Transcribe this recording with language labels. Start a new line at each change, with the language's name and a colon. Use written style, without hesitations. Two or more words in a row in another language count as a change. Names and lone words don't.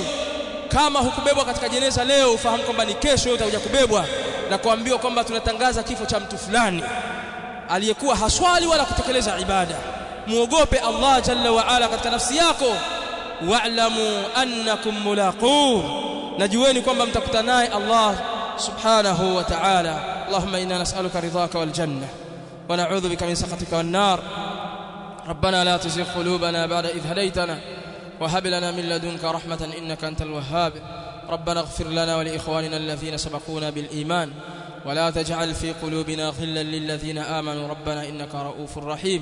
Swahili: Kama hukubebwa katika jeneza leo, ufahamu kwamba ni kesho utakuja kubebwa na kuambiwa kwamba tunatangaza kifo cha mtu fulani aliyekuwa haswali wala kutekeleza ibada. Muogope Allah
Arabic: جل وعلا
Swahili: katika nafsi yako,
Arabic: واعلموا أنكم ملاقوه,
Swahili: najueni kwamba mtakutana naye Allah
Arabic: سبحانه وتعالى. اللهم إنا نسألك رضاك والجنة ونعوذ بك من سخطك والنار. ربنا لا تزغ قلوبنا بعد إذ هديتنا وهب لنا من لدنك رحمة إنك أنت الوهاب. ربنا اغفر لنا ولإخواننا الذين سبقونا بالإيمان ولا تجعل في قلوبنا غلا للذين آمنوا ربنا إنك رؤوف رحيم.